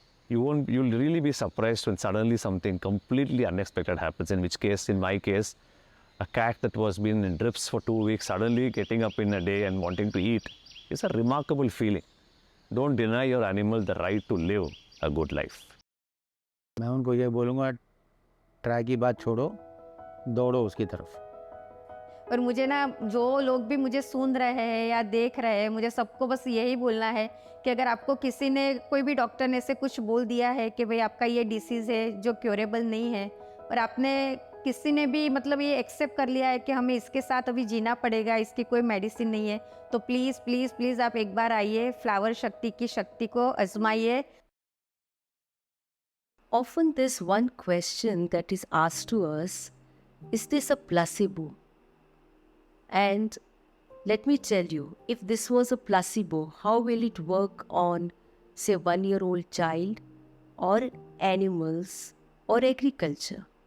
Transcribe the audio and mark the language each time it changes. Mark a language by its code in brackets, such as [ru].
[en] You'll really be surprised when suddenly something completely unexpected happens. In which case, in my case, a cat that was been in drips for 2 weeks suddenly getting up in a day and wanting to eat is a remarkable feeling. Don't deny your animal the right to live a good life. [hi] मैं उनको ये बोलूँगा, try की बात छोड़ो, दौड़ो उसकी तरफ। और मुझे ना जो लोग भी मुझे सुन रहे हैं या देख रहे हैं, मुझे सबको बस यही बोलना है कि अगर आपको किसी ने, कोई भी डॉक्टर ने ऐसे कुछ बोल दिया है कि भाई आपका ये डिसीज़ है जो क्योरेबल नहीं है, और आपने किसी ने भी मतलब ये एक्सेप्ट कर लिया है कि हमें इसके साथ अभी जीना पड़ेगा, इसकी कोई मेडिसिन नहीं है, तो प्लीज़ प्लीज़ प्लीज़ आप एक बार आइए, फ्लावर शक्ति की शक्ति को आजमाइए। [en] Often there's one question that is asked to us, is this a placebo? And let me tell you, if this was a placebo, how will it work on, say, 1-year-old child or animals or agriculture?